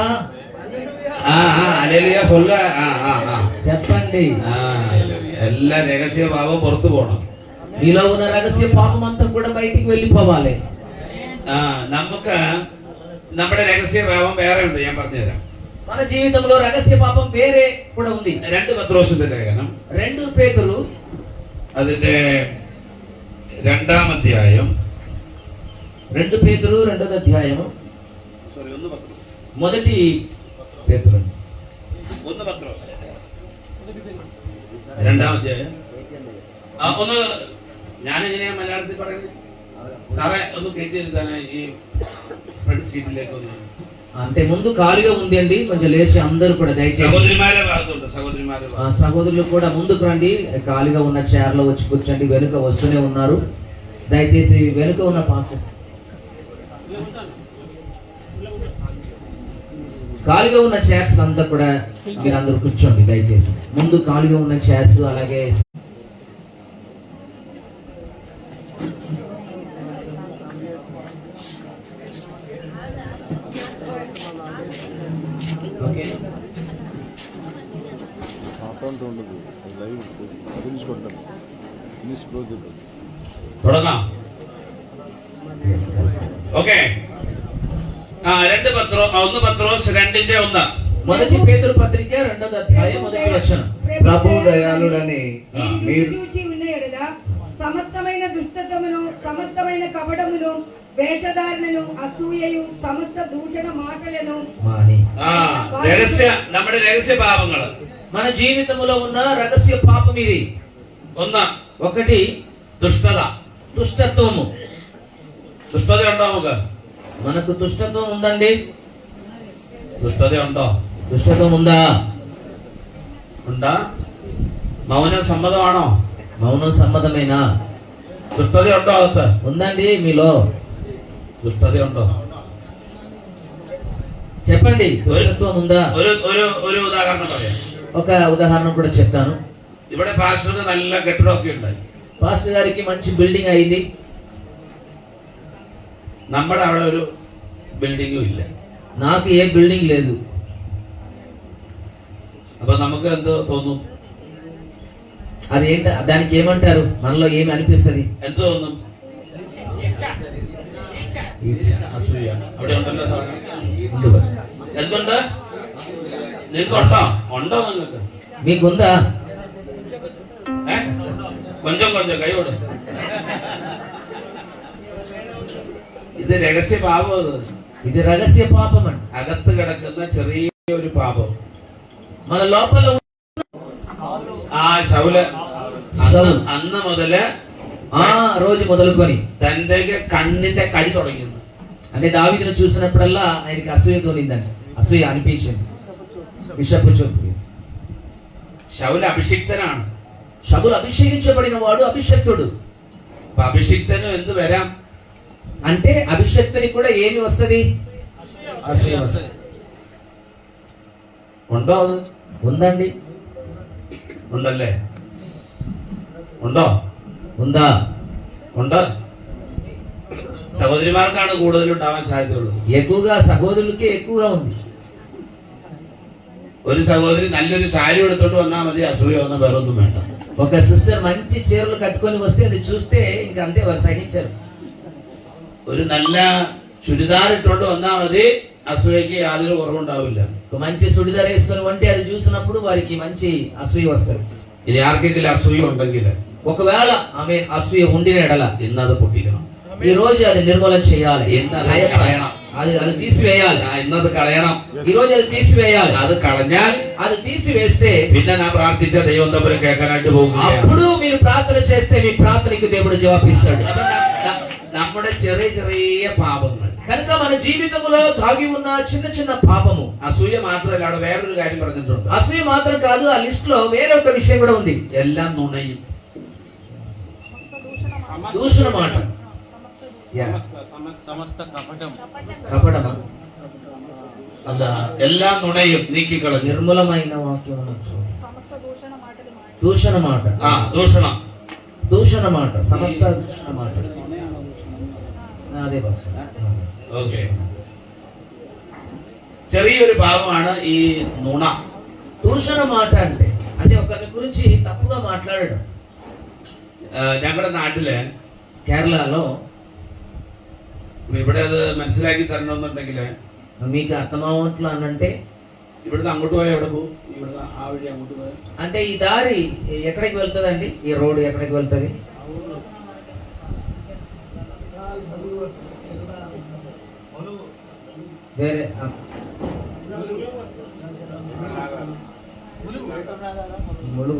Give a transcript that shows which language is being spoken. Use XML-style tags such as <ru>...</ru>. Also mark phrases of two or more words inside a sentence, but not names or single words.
<ml>ഹല്ലേലൂയ സൊല്ല.</ml> <te>చెప్పండి.</te> <ml>എല്ലാ രഹസ്യ ഭാവം പുറത്തു പോകണം.</ml> <te>మీలో ఉన్న రహస్య పాపం అంతా కూడా బయటికి వెళ్ళిపోవాలి.</te> <ml>നമുക്ക് നമ്മുടെ രഹസ്യ ഭാവം വേറെ ഉണ്ട്, ഞാൻ പറഞ്ഞുതരാം.</ml> <te>మన జీవితంలో రహస్య పాపం వేరే కూడా ఉంది.</te> <ml>2 പത്രോസിന്റെ ലേഖനം</ml> <te>2 పేతురు</te> <ml>അതിന്റെ 2-ാം അധ്യായം</ml> <te>2 పేతురు 2వ అధ్యాయం</te> <ml>1 പത്രോസ്</ml> <te>మొదటి పేతురు</te> <ml>1 പത്രോസ് 2-ാം അധ്യായം ഒന്ന് ഞാനെങ്ങനെയാ മലയാളത്തിൽ പറയുന്നത്? സാറേ ഒന്ന് കയറ്റി എടുത്താനായി ഈ ഫ്രണ്ട് സീറ്റിലേക്ക് ഒന്ന്.</ml> <te>అంటే ముందు ఖాళీగా ఉంది అండి, కొంచెం లేచి అందరూ కూడా దయచేసి</te> <ml>സഹോദരിമാരെ ഭാഗത്തുണ്ട്, സഹോദരിമാരെ</ml> <te>సహోదరులు కూడా ముందుకు రండి. ఖాళీగా ఉన్న చైర్ లో వచ్చి కూర్చోండి. వెనుక వస్తూనే ఉన్నారు. దయచేసి వెనుక ఉన్న పాస్టర్స్ ఖాళీగా ఉన్న చైర్స్ అంతా కూడా మీరందరూ కూర్చోండి దయచేసి. ముందు ఖాళీగా ఉన్న చైర్స్ అలాగే ఓకే. అకౌంట్ ఉండదు, లైవ్ తెలుసుకుంటాం. ఫినిష్ క్లోజ్ అయిపోతుంది.</te> <ml>തുടങ്ങാം. ഓക്കെ. 1 പത്രോസ് 2:1.</ml> <te>మొదటి పేతురు పత్రిక 2వ అధ్యాయం మొదటి వచనం. ప్రభు దయాళుడని మీరు చూచి ఉన్న ఎడల సమస్తమైన దుష్టతమును, సమస్తమైన కపటమును, వేషధారణను, అసూయయు, సమస్త దూషణ మాటలను మాని.</te> <ml>നമ്മുടെ രഹസ്യ പാപങ്ങള്</ml> <te>మన జీవితంలో ఉన్న రహస్య పాపం ఇది. 1 దుష్టത. దుష్టత్వము.</te> <ml>దుష్టത ഉണ്ടോ? നമുക്ക്</ml> <te>మనకు దుష్టత్వం ఉందండి.</te> <ml>దుష్టത ഉണ്ടോ?</ml> <te>దుష్టత్వం ఉందా?</te> <ml>ഉണ്ടാ? മൗനം സമ്മതമാണോ?</ml> <te>మౌనం సమ్మతమేనా?</te> <ml>దుష్టത ഉണ്ടോ? അകത്ത്</ml> <te>ఉందండి మీలో.</te> <ml>దుష్టത ഉണ്ടോ?</ml> <te>చెప్పండి, దుష్టత్వం ఉందా?</te> <ml>ഒരു ഉദാഹരണം പറയാം.</ml> <te>ఒక ఉదాహరణ కూడా చెప్తాను.</te> <ml>ഇവിടെ പാസ്റ്റർക്ക് നല്ല കെട്ടിടമൊക്കെ ഉണ്ടായി.</ml> <te>పాస్టర్ గారికి మంచి బిల్డింగ్ అయింది.</te> <ml>നമ്മുടെ അവിടെ ഒരു ബിൽഡിങ്ങും ഇല്ല.</ml> <te>నాకు ఏ బిల్డింగ్ లేదు.</te> <ml>അപ്പൊ നമുക്ക് എന്ത് തോന്നും?</ml> <te>అదేంట, దానికి ఏమంటారు? మనలో ఏమి అనిపిస్తుంది?</te> <ml>എന്ത് തോന്നും? അസൂയ. അവിടെ ഉണ്ടല്ലോ സാധനം. എന്തുണ്ട്? നിങ്ങൾക്കുണ്ടോ? ഉണ്ടോ നിങ്ങൾക്ക്?</ml> <te>మీకుందా?</te> <ta>കൊഞ്ചം കൊഞ്ചം കൈയോട്.</ta> <ml>ഇത് രഹസ്യ പാപം.</ml> <te>ఇది రహస్య పాపం అండి.</te> <ml>അകത്ത് കിടക്കുന്ന ചെറിയൊരു പാപം.</ml> <te>మన లోపల</te> <ml>ശൗല്</ml> <te>సౌలు</te> <ml>അന്ന് മുതല്</ml> <te>ఆ రోజు మొదలుకొని</te> <ml>തന്റെ കണ്ണിന്റെ കടി തുടങ്ങിയത്.</ml> <te>అంటే దావీదును చూసినప్పుడల్లా ఆయనకి అసూయ తోలిందండి. అసూయ అనిపించింది. బిషప్ చెప్పు.</te> <ml>ശൗല് അഭിഷിക്തനാണ്.</ml> <te>శబులు అభిషేకించబడిన వాడు అభిషక్తుడు.</te> <ml>അപ്പൊ അഭിഷിക്തനും എന്ത് വരാം?</ml> <te>అంటే అభిషక్తుని కూడా ఏమి వస్తది? అసూయ వస్తది.</te> <ml>ഉണ്ടോ? അത്</ml> <te>ఉందండి.</te> <ml>ഉണ്ടല്ലേ? ഉണ്ടോ?</ml> <te>ఉందా?</te> <ml>ഉണ്ട്. സഹോദരിമാർക്കാണ് കൂടുതൽ ഉണ്ടാവാൻ സാധ്യതയുള്ളത്.</ml> <te>ఎక్కువగా సహోదరులకి ఎక్కువగా ఉంది.</te> <ml>ഒരു സഹോദരി നല്ലൊരു സാരി എടുത്തോണ്ട് വന്നാൽ മതി, അസൂയ വന്ന വേറൊന്നും വേണ്ട.</ml> <te>ఒక సిస్టర్ మంచి చీరలు కట్టుకొని వస్తే అది చూస్తే ఇంకా అంతే, వారు సహించరు.</te> <ml>ഒരു നല്ല ചുരിദാർ ഇട്ടോണ്ട് വന്നാൽ మది, అసూయకి യാതൊരു കുറവുണ്ടാവില്ല.</ml> <te>ఒక మంచి సుడిదార్ వేసుకొని ఉంటే అది చూసినప్పుడు వారికి మంచి అసూయ వస్తారు.</te> <ml>ഇനി ആർക്കെങ്കിലും അസൂയ ഉണ്ടെങ്കിൽ</ml> <te>ఒకవేళ ఆమె అసూయ ఉండిన ఎడల</te> <ml>ഇന്നത് പൊട്ടിക്കണം.</ml> <te>ఈ రోజు అది నిర్మూలన చేయాలి.</te> <ml>കളയണം.</ml> <te>అది తీసివేయాలి.</te> <ml>ഇന്നത് കളയണം.</ml> <te>ఈ రోజు అది తీసివేయాలి.</te> <ml>അത് കളഞ്ഞാൽ</ml> <te>అది తీసివేస్తే</te> <ml>പിന്നെ ഞാൻ പ്രാർത്ഥിച്ച ദൈവം തമ്മിൽ കേൾക്കാനായിട്ട് പോകും.</ml> <te>అప్పుడు మీరు ప్రార్థన చేస్తే మీ ప్రార్థనకి దేవుడు జవాబిస్తాడు.</te> <ml>നമ്മുടെ ചെറിയ ചെറിയ പാപങ്ങൾ</ml> <te>కనుక మన జీవితంలో దాగి ఉన్న చిన్న చిన్న పాపము.</te> <ml>അസൂയ മാത്രമല്ല, അവിടെ വേറൊരു കാര്യം പറഞ്ഞിട്ടുണ്ട്.</ml> <te>అసూయ మాత్రం కాదు, ఆ లిస్ట్ లో వేరే ఒక విషయం కూడా ఉంది.</te> <ml>എല്ലാം നുണയും.</ml> <te>దూషణ మాట.</te> <en>Yeah.</en> <ml>സമസ്ത കപടം</ml> <te>కపటమా</te> <ml>അല്ല എല്ലാ നുണയും നീക്കിക്കളഞ്ഞു.</ml> <te>నిర్మలమైన వాక్యం అనొచ్చు. సమస్త దూషణ మాటలు దూషణ మాట,</te> <ml>ദൂഷണം.</ml> <te>దూషణ మాట, సమస్త దూషణ మాట. అదే భాష.</te> <ml>ഓക്കെ. ചെറിയൊരു ഭാഗമാണ് ഈ നുണ.</ml> <te>దూషణ మాట అంటే ఒకరి గురించి తప్పుగా మాట్లాడడం.</te> <ml>ഞങ്ങളുടെ നാട്ടില്</ml> <te>కేరళలో</te> <ml>ഇവിടെ അത് മനസ്സിലാക്കി തരണമെന്നുണ്ടെങ്കില്</ml> <te>మీకు అర్థమవట్లు అనంటే</te> <ml>ഇവിടുന്ന് അങ്ങോട്ട് പോയാൽ എവിടെ പോകും? ഇവിടുന്ന് ആ വഴി അങ്ങോട്ട് പോയാൽ</ml> <te>అంటే ఈ దారి ఎక్కడికి వెళ్తుందండి? ఈ రోడ్డు ఎక్కడికి వెళ్తుంది? వేరే ములుగు.</te>